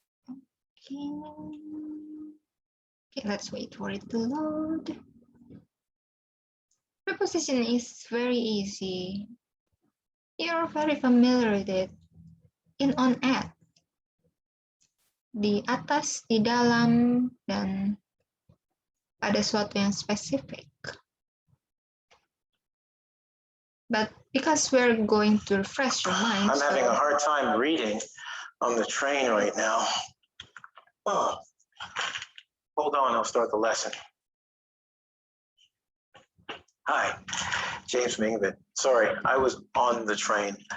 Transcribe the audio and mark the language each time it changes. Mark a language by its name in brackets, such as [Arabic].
[English] Okay, let's wait for it to load. Preposition is very easy. You're very familiar with it. In, on, at. [Indonesian] Di atas, di dalam, dan pada suatu yang spesifik. [English] But because we're going to refresh your mind. I'm having a hard time reading on the train right now. Oh. Hold on, I'll start the lesson. Hi, James Mingvin. Sorry, I was on the train.